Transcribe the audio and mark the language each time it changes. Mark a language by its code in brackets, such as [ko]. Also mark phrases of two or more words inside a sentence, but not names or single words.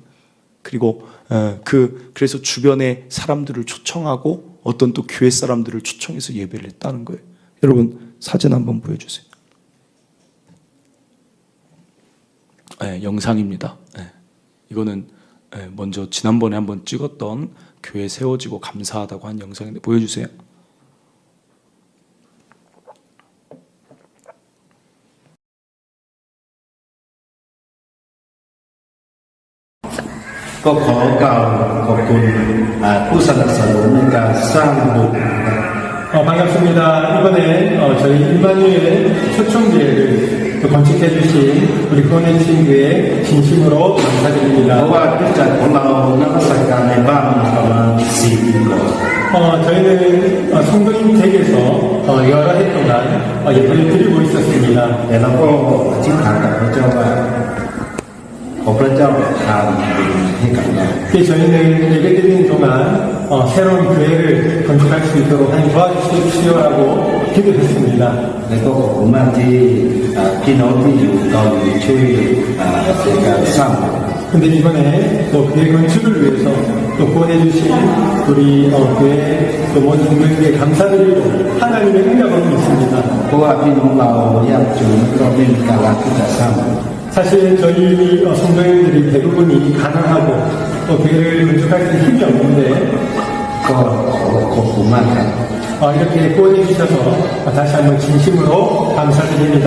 [ko] 그리고 그래서 주변에 사람들을 초청하고 어떤 또 교회 사람들을 초청해서 예배를 했다는 거예요. 여러분 사진 한번 보여주세요. 영상입니다. 이거는 먼저 지난번에 한번 찍었던 교회 세워지고 감사하다고 한 영상인데 보여주세요. [th] ก็ขอกล่าวขอบคุณผู้สนับสนุนในการสร้างบุญ [ko] 반갑습니다. 이번에 저희 임마누엘 초청교회를 건축해 주신 우리 권혜 친구에 진심으로 [th] เพ [ko] 감사드립니다. [th] ราะว่าผู้จัดของเรานักสักการในบ้านประมาณ4 ปีก่อน [ko] 저희는 성도님 댁에서 여러 해 동안 예배를 드리고 있었습니다. [th] แต่เราก็อธิษฐานกับพระเจ้าว่าขอพระเจ้าประทานบุญให้กับเรา [ko] 저희는 예배 드리는 동안 새로운 교회를 건축할 수 있도록 하나님 도와주십시오라고 기도했습니다. [th] และก็ขอบคุณมากที่พี่น้องที่อยู่เกาหลีช่วยในการสร้างบุญ [ko] 근데 이번에 또 교회 건축을 위해서 또 구원해주신 우리 교회 또 모든 국민에게 감사드리고 하나님의 응답을 믿습니다. [th] เพราะว่าพี่น้องเรายากจนก็ไม่มีกำลังที่จะสร้าง [ko] 사실 저희 성도님들이 대부분이 가난하고 또 교회를 건축할 때 힘이 없는데 [th] ก็ขอบคุณมากครับ [ko] 이렇게 구원해 주셔서 다시 한번 진심으로 감사드립니다.